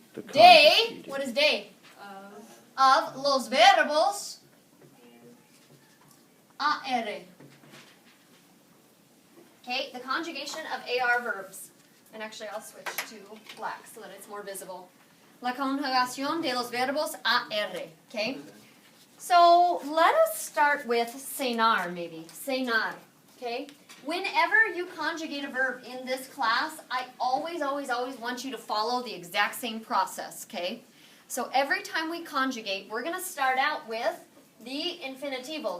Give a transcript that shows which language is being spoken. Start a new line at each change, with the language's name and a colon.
English: The Day. conjugated. What is day? Of
Spanish: los verbos AR.
English: Okay, the conjugation of AR verbs. And actually, I'll switch to black so that it's more visible.
Spanish: La conjugación de los verbos AR.
English: Okay? So, let us start with cenar, maybe. Cenar. Okay? Whenever you conjugate a verb in this class, I always want you to follow the exact same process, okay? So every time we conjugate, we're going to start out with the infinitivo.